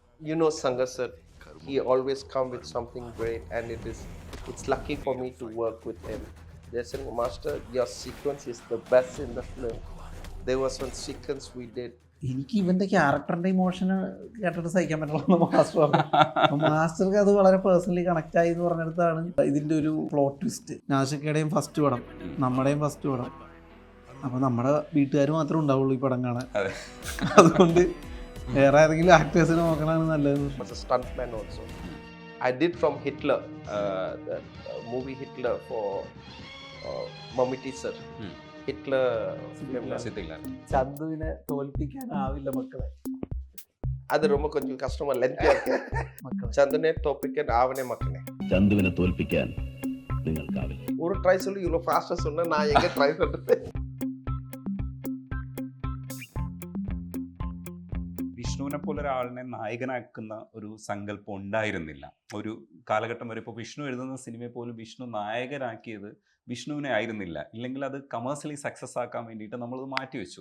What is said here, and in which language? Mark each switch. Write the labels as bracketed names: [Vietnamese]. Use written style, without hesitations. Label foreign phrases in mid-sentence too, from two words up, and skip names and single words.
[English] You know, Sangar sir, he always come with something great, and it's lucky for me to work with him. They're saying, Master, your sequence is the best in the film. There was one sequence we did. [Malayalam] എനിക്ക് ഇവൻ്റെ ക്യാരക്ടറിൻ്റെ ഇമോഷന് കേട്ടിട്ട് സഹിക്കാൻ പറ്റുള്ളൂ മാസ്റ്റർ പറഞ്ഞു. അപ്പം മാസ്റ്റർക്ക് അത് വളരെ [English] personally connect [Malayalam] ആയി എന്ന് പറഞ്ഞിടത്താണ് ഇതിൻ്റെ ഒരു [English] plot twist. [Malayalam] നാഷിക്കയുടെയും ഫസ്റ്റ് പടം, നമ്മുടെയും ഫസ്റ്റ് പടം. അപ്പോൾ നമ്മുടെ വീട്ടുകാർ മാത്രമേ ഉണ്ടാവുള്ളൂ ഈ പടം കാണാൻ. അതുകൊണ്ട് വേറെ ഏതെങ്കിലും ആക്ടേഴ്സിനെ നോക്കണമാണ് നല്ലത്. [English] Was a stuntman also. I did from Hitler, the movie Hitler for Mammootty sir. Hitler film. [Malayalam] ചന്തുവിനെ തോൽപ്പിക്കാനാവില്ല മക്കളെ. [Tamil] அது ரொம்ப கொஞ்சம் கஷ்டமா லென்த்தியா இருக்கு. [Malayalam] ചന്തുവിനെ തോൽപ്പിക്കാൻ ആവണേ മക്കളെ. ചന്തുവിനെ തോൽപ്പിക്കാൻ നിങ്ങൾക്കാവില്ല. [Tamil] ஒரு ட்ரை சொல்லி இவ்வளோ ஃபாஸ்ட்டாக சொன்னா நான் எங்கே ட்ரை பண்ணுறது? [Malayalam] വിഷ്ണുവിനെ പോലെ ഒരാളിനെ നായകനാക്കുന്ന ഒരു സങ്കല്പം ഉണ്ടായിരുന്നില്ല ഒരു കാലഘട്ടം വരെ. ഇപ്പോൾ വിഷ്ണു എഴുതുന്ന സിനിമയെ പോലും വിഷ്ണു നായകനാക്കിയത് വിഷ്ണുവിനെ ആയിരുന്നില്ല. ഇല്ലെങ്കിൽ അത് [English] commercially success [Malayalam] ആക്കാൻ വേണ്ടിയിട്ട് നമ്മളത് മാറ്റിവെച്ചു.